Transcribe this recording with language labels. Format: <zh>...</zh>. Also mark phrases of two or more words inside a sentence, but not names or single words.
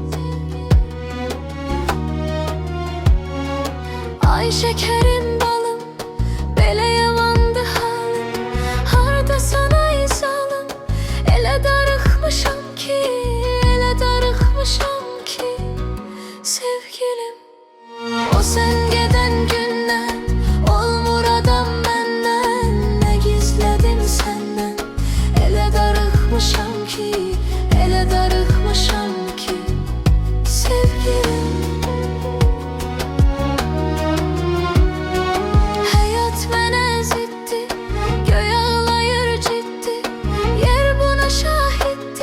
<az>Ay şekerim balım, belə yamandı halım, hardasan ay zalım. Elə darıxmışam ki, elə darıxmışam ki sevgilim.</az> <tr>O sen geden günden olmur adam benden. Ne gizledim senden,</tr> <az>ele darıxmışam ki, ele darıxmışam ki sevgilim. Hayat mənə ziddi, göy ağlayır ciddi, yer buna şahiddi.</az>